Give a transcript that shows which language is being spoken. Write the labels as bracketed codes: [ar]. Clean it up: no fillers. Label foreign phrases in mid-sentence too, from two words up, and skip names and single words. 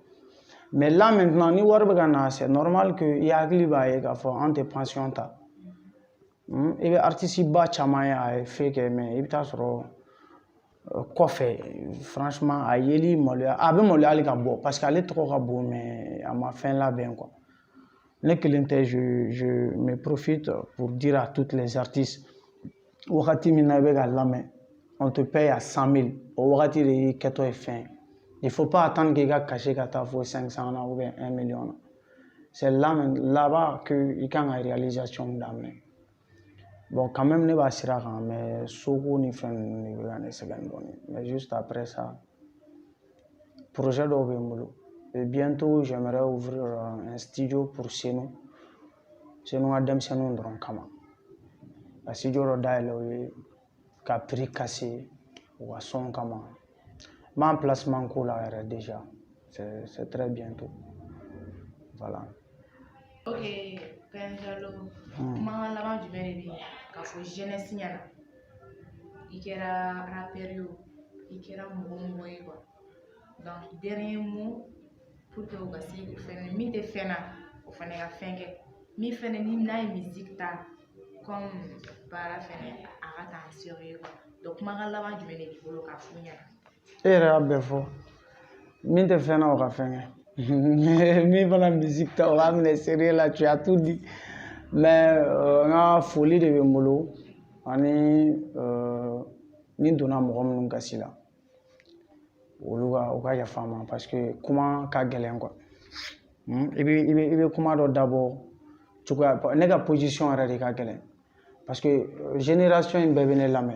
[fr] Mais là maintenant [bm] ni wari bɛ ka na [fr] c'est normal que [bm] i hakili b'a ye k'a fɔ an tɛ pension ta. I bɛ artiste ba caman ye a ye fɛn kɛ mais i bɛ taa sɔrɔ kɔfɛ franchement a yeli maloya a bɛ maloya hali ka bɔ [fr] parce que [bm] ale tɔgɔ ka bon mais a ma fɛn labɛn quoi. Ne kelen tɛ [fr] je me profite pour dire à toutes les artistes [bm] wagati min na i bɛ ka lamɛn [fr] on te paye à 100 000 [bm] o wagati de y'i kɛtɔ ye fɛn ye. [fr] Il faut pas attendre [bm] k'i ka cachet ka taa fo 500 na [fr] ou bien [bm] 1 million na. [fr] C'est là-bas que [bm] i kan ka réalisation daminɛ. [fr] Bon quand même [bm] ne b'a sira kan mais soko ni fɛn ninnu de bɛ ka ne sɛgɛn dɔɔnin. [fr] Mais juste après ça projet [bm] dɔw bɛ n bolo. [fr] Et bientôt j'aimerais ouvrir un studio pour Senu [bm] ka denmisɛnninw dɔrɔn kama. Ka studio dɔ dayɛlɛ o ye ka [fr] prix casser [bm] u ka son kama. N b'an placement ko la yɛrɛ déjà. [fr] C'est très bientôt. Voilà. [bm] Ok, Père Diallo, kuma laban jumɛn de bɛ yen k'a fɔ jeunesse ɲɛna i kɛra rappeur ye o i kɛra mɔgɔ ye quoi. [fr] Donc dernier mot pour que [bm] u ka se o fɛnɛ min tɛ fɛn na o fɛnɛ ka fɛn kɛ min fɛnɛ ni n'a ye musique ta comme baara fɛnɛ a ka taa sérieux quoi. Donc kumakan laban jumɛn de b'i bolo k'a f'u ɲɛna? E yɛrɛ y'a bɛɛ fɔ min tɛ fɛn na o ka fɛn kɛ min fana musique ta o b'a minɛ sérieux la [fr] tu as tout dit mais [bm] n ka foli de bɛ n bolo ani ni donna mɔgɔ minnu gasi la olu ka yafa n ma [fr] parce que [bm] kuma ka gɛlɛn quoi. I bɛ kuma dɔ dabɔ cogoya ne ka position yɛrɛ de ka gɛlɛn [fr] parce que génération [bm] in bɛɛ bɛ ne lamɛn.